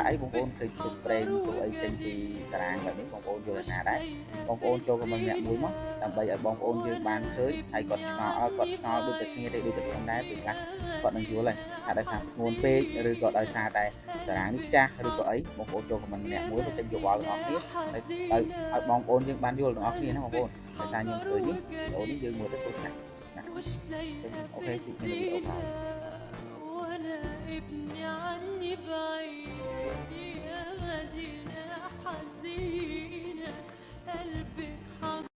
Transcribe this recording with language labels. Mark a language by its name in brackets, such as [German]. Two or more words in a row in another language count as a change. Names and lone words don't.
[Khmer] អីបងប្អូនឃើញទុកប្រេងទុកអីចេញពីសារ៉ាងបែបនេះបងប្អូនយល់ថាណាដែរបងប្អូនចូលខមមិនម្នាក់មួយមកដើម្បីឲ្យបងប្អូនយើងបានឃើញហើយគាត់ឆ្ងល់ដូចតែគ្នាទេដូចតែខ្ញុំដែរពេលខ្លះគាត់នឹងយល់ហើយថាដោយសារធ្ងន់ពេកឬក៏ដោយសារតែសារ៉ាងនេះចាស់ឬក៏អីបងប្អូនចូលខមមិនម្នាក់មួយទៅចេញយោបល់ទាំងអស់គ្នាឲ្យបងប្អូនយើងបានយល់ទាំងអស់គ្នាណាបងប្អូនដោយសារខ្ញុំឃើញនេះវីដេអូនេះយើងមើលទៅទស្សនាអូខេជួបគ្នានៅវីដេអូក្រោយ [Arabic] وانا ابني عني بعيد يا مدينة حزينة قلبك حاضر